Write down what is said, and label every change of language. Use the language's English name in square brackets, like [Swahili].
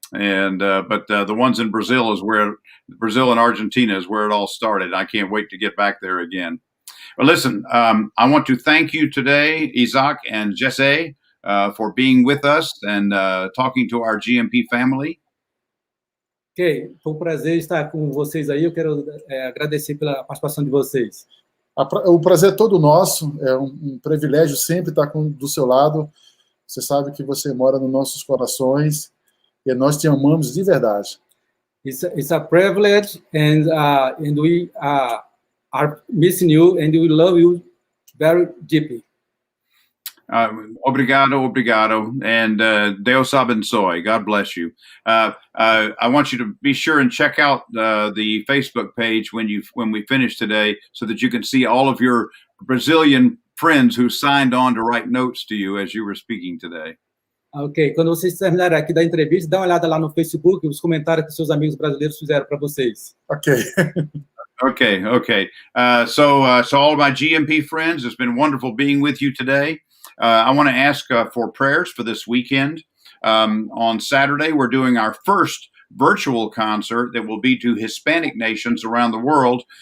[English] And but the ones in Brazil is where Brazil and Argentina is where it all started. I can't wait to get back there again. Well, listen, I want to thank you today, Isaac and Jesse, for being with us and talking to our GMP family. [Portuguese] Ok, foi um prazer estar com vocês aí. Eu quero agradecer pela participação de vocês. O prazer é todo nosso. É um privilégio sempre estar do seu lado. Você sabe que você mora nos nossos corações e nós te amamos de verdade. [English] It's a privilege, and we are missing you, and we love you very deeply. [Portuguese] Obrigado, and Deus abençoe. [English] God bless you. I want you to be sure and check out the Facebook page when we finish today, so that you can see all of your Brazilian friends who signed on to write notes to you as you were speaking today. [Portuguese] Ok, quando vocês terminarem aqui da entrevista, dá uma olhada lá no Facebook, os comentários que seus amigos brasileiros fizeram para vocês. Ok. Okay. [English] So all of my GMP friends, it's been wonderful being with you today. I want to ask for prayers for this weekend. On Saturday, we're doing our first virtual concert that will be to Hispanic nations around the world.